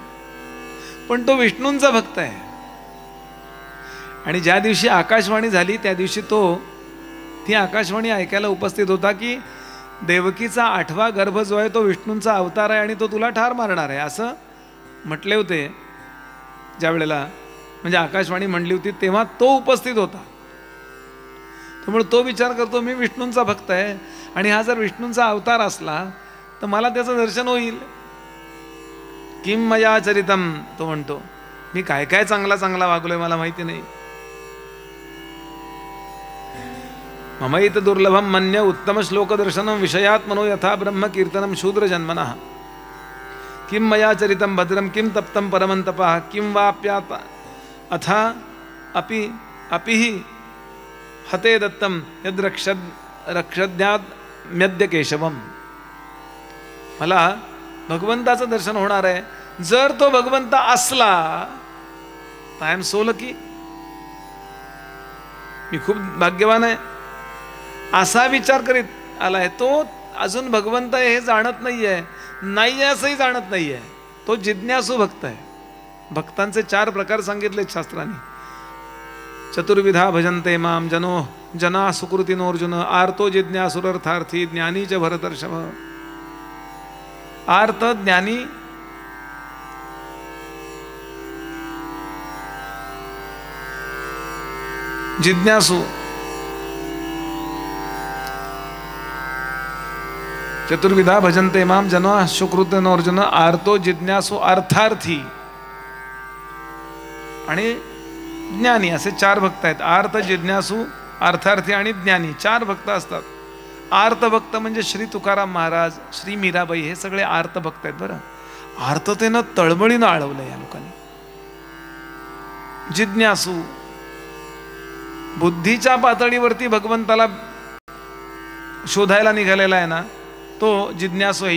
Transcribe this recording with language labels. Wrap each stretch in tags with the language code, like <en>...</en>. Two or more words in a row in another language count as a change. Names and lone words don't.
<mr>पण तो विष्णूंचा भक्त आहे. आणि ज्या दिवशी आकाशवाणी झाली त्या दिवशी तो ती आकाशवाणी ऐकायला उपस्थित होता की देवकीचा 8वा गर्भ जो आहे तो विष्णूंचा अवतार आहे आणि तो तुला ठार मारणार आहे असं म्हटले होते. ज्या वेळेला म्हणजे आकाशवाणी म्हणली होती तेव्हा तो उपस्थित होता. त्यामुळे तो विचार करतो मी विष्णूंचा भक्त आहे आणि हा जर विष्णूंचा अवतार असला तर मला त्याचं दर्शन होईल.</mr> <sa>किम मया चरितम,</sa> <mr>तो म्हणतो मी काय काय चांगला चांगला वागलोय मला माहिती नाही.</mr> <sa>ममैत दुर्लभम मन्य उत्तम श्लोक दर्शनम विषयात्मनो यथा ब्रह्म कीर्तनम शूद्र जन्मनः. किम मया चरितम भद्रम किम तप्तम परमंतपः किम वाप्यात अथा अपिहि हते दत्तम यद रक्षद्यात म्यद्य केशवम.</sa> <mr>मला भगवंताचं दर्शन होणार आहे. जर तो भगवंत असला तर</mr> <en>I am so lucky,</en> <mr>मी खूप भाग्यवान आहे असा विचार करीत आलाय. तो अजून भगवंत आहे हे जाणत नाहीये, नाही असंही जाणत नाहीये. तो जिज्ञासू भक्त आहे. भक्तांचे 4 प्रकार सांगितले शास्त्रांनी.</mr> <sa>चतुर्विधा भजन्ते माम जना सुकृतिनोर्जुन आर्तो जिज्ञासुरर्थार्थी ज्ञानी च भरतर्षभ.</sa> <mr>आर्त ज्ञानी, जिज्ञासू.</mr> <sa>चतुर्विधा भजन्ते माम जना सुकृतिनोर्जुन आर्तो जिज्ञासू अर्थार्थी</sa> <mr>आणि ज्ञानी असे 4 भक्त आहेत. आर्त, जिज्ञासू, अर्थार्थी आणि ज्ञानी 4 भक्त असतात. आर्त भक्त म्हणजे श्री तुकाराम महाराज, श्री मीराबाई हे सगळे आर्त भक्त आहेत बरं. आर्ततेनं तळमळीनं आळवलं या लोकांनी. जिज्ञासू बुद्धीच्या पातळीवरती भगवंताला शोधायला निघालेला आहे ना, तो जिज्ञासू आहे.</mr>